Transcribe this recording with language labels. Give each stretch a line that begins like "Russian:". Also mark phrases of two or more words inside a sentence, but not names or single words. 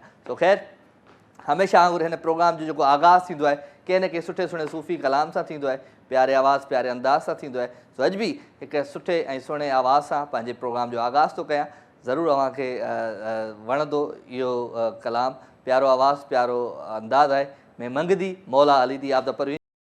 Sindhi: सो ख़ैरु, हमेशह वांगुरु हिन प्रोग्राम जो जेको आगाज़ थींदो आहे कंहिं न कंहिं सुठे सुहिणे सूफ़ी कलाम सां थींदो आहे, प्यारे आवाज़, प्यारे अंदाज़ सां थींदो आहे। सो अॼु बि हिकु सुठे ऐं सुहिणे आवाज़ सां पंहिंजे प्रोग्राम जो आगाज़ थो कयां। ज़रूरु अव्हांखे वणंदो इहो कलाम। प्यारो आवाज़, प्यारो अंदाज़ आहे।
Punjabi: ਮੈਂ ਮੰਗਦੀ ਮੌਲਾ ਅਲੀ ਦੀ, ਆਪ ਦ ਪਰਵੀਨ।